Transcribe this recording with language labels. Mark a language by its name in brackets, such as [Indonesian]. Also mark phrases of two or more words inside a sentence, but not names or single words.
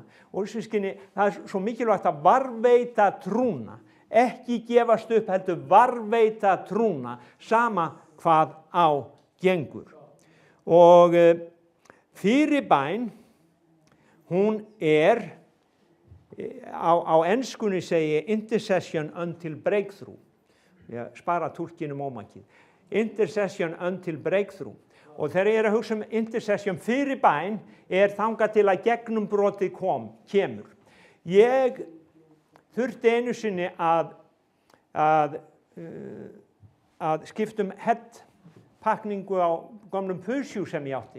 [Icelandic] Og sískinni, það er svo mikilvægt að varveita trúna. Ekki gefast upp, heldur varveita trúna, sama hvað á gengur. Og fyrirbæn, hún er, á enskunni segi [English] intercession until breakthrough. [Icelandic] Ég spara túlkinum ómakið. [English] Intercession until breakthrough. [Icelandic] Og þegar ég er að hugsa intercession fyrirbæn, þangað til að gegnumbrotið kemur. Ég þurfti einu sinni að skipta headpakningu á gamlum Peugeot sem ég átti.